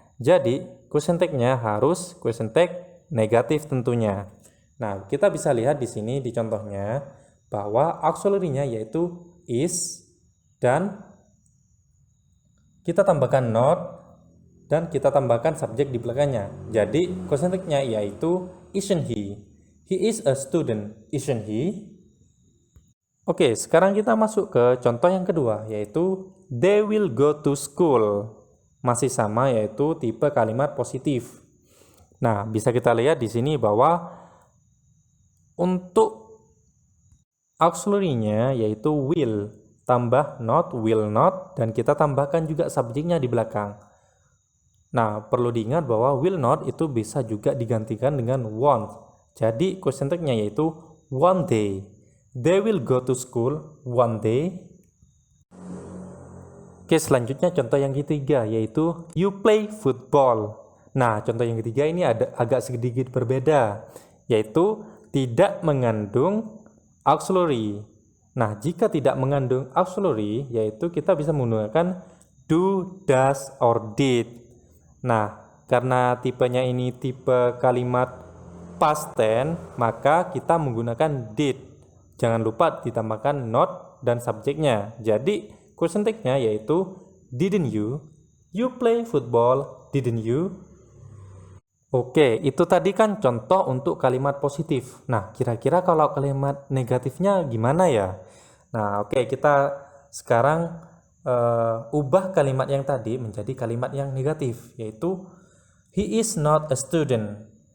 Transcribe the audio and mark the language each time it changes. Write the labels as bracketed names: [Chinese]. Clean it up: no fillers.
[Indonesian] Jadi, question tag-nya harus question tag negatif tentunya. Nah, kita bisa lihat di sini di contohnya bahwa auxiliary-nya yaitu is dan kita tambahkan not dan kita tambahkan subjek di belakangnya. Jadi, question tag-nya yaitu [English] isn't he? He is a student, isn't he? [Indonesian] Oke, sekarang kita masuk ke contoh yang kedua yaitu [English] they will go to school. [Indonesian] Masih sama yaitu tipe kalimat positif. Nah, bisa kita lihat di sini bahwa untuk auxiliary-nya yaitu will, tambah not, will not, dan kita tambahkan juga subjeknya di belakang. Nah, perlu diingat bahwa will not itu bisa juga digantikan dengan won't. Jadi, question tag-nya yaitu [English] one day. They will go to school one day. [Indonesian] Oke, selanjutnya contoh yang ketiga yaitu [English] you play football. [Indonesian] Nah, contoh yang ketiga ini ada agak sedikit berbeda, yaitu tidak mengandung auxiliary. Nah, jika tidak mengandung auxiliary, yaitu kita bisa menggunakan do, does, or did. Nah, karena tipenya ini tipe kalimat past tense, maka kita menggunakan did. Jangan lupa ditambahkan not dan subjeknya. Jadi, question tag-nya yaitu [English] didn't you? You play football, didn't you? [Indonesian] Oke, itu tadi kan contoh untuk kalimat positif. Nah, kira-kira kalau kalimat negatifnya gimana ya? Nah, oke, kita sekarang ubah kalimat yang tadi menjadi kalimat yang negatif, yaitu [English] he is not a student.